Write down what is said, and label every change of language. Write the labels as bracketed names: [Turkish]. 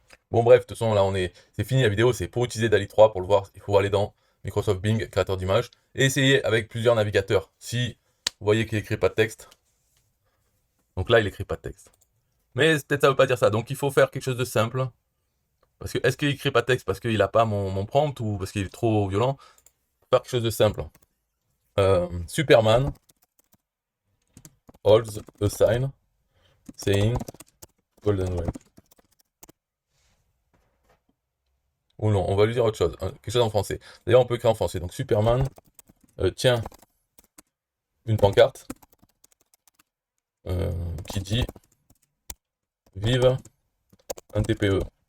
[French] Bon bref, de toute façon là c'est fini la vidéo, c'est pour utiliser DALL-E 3, pour le voir, il faut aller dans Microsoft Bing, créateur d'images, et essayer avec plusieurs navigateurs. Si vous voyez qu'il n'écrit pas de texte, donc là il n'écrit pas de texte. Mais peut-être ça ne veut pas dire ça, donc il faut faire quelque chose de simple. Parce que est-ce qu'il n'écrit pas de texte parce qu'il n'a pas mon prompt ou parce qu'il est trop violent? Faire quelque chose de simple. [English] Superman holds a sign saying Golden Ray. [French] Ou non, on va lui dire autre chose, quelque chose en français. D'ailleurs, on peut écrire en français. Donc Superman tient une pancarte qui dit vive un TPE.